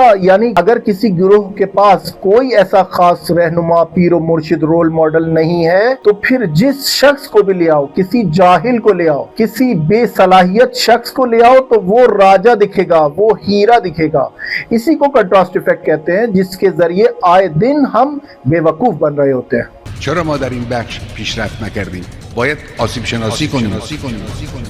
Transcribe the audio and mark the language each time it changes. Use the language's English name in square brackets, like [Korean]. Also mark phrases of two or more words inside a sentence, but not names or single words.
[Urdu] یعنی اگر کسی گروہ کے پاس کوئی ایسا خاص رہنما، پیر اور مرشد, [English] role model [Urdu] نہیں ہے، تو پھر جس شخص کو بھی لے آؤ، کسی جاہل کو لے آؤ، کسی بےصلاحیت شخص کو لے آؤ، تو وہ راجا دکھے گا، وہ ہیرا دکھے گا. اسی کو [English] contrast effect [Urdu] کہتے ہیں، جس کے ذریعے آئے دن ہم بیوقوف بن رہے ہوتے ہیں. [Persian] چرا ما در این بخش پیشرفت نکردیم؟ باید آسیب شناسی کنیم.